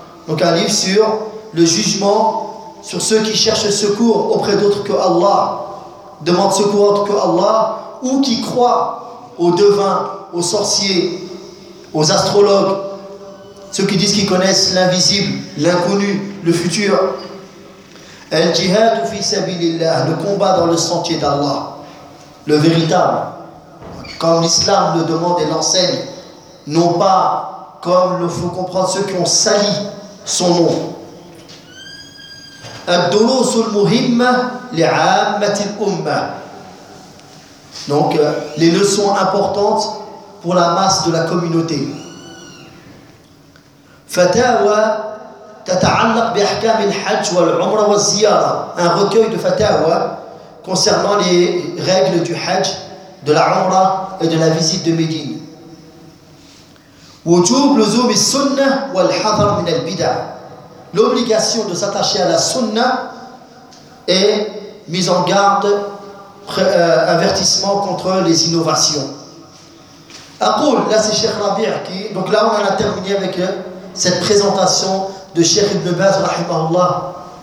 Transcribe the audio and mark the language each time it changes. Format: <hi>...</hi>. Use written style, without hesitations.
<fr>Donc un livre sur le jugement sur ceux qui cherchent secours auprès d'autres que Allah, demandent secours autre que Allah, ou qui croient aux devins, aux sorciers, aux astrologues, ceux qui disent qu'ils connaissent l'invisible, l'inconnu, le futur.</fr> <ar>Al-jihad fi sabilillah,</ar> <fr>le combat dans le sentier d'Allah, le véritable, comme l'islam le demande et l'enseigne, non pas comme le font comprendre ceux qui ont sali son nom.</fr> <ar>الدروس المهمة لعامة الأمة.</ar> <fr>Donc, les leçons importantes pour la masse de la communauté.</fr> <ar>فتاوى تتعلق بأحكام الحج والعمرة والزيارة.</ar> <fr>Un recueil de fatawa concernant les règles du Hajj, de la Umra et de la visite de Médine.</fr> <ar>وجوب لزوم السنة والحذر من البدع.</ar> <fr>L'obligation de s'attacher à la sunna est mise en garde, avertissement contre les innovations. Akoul, là c'est Cheikh Rabi' qui... Donc là on a terminé avec cette présentation de Cheikh Ibn Baz, rahimahullah.</fr>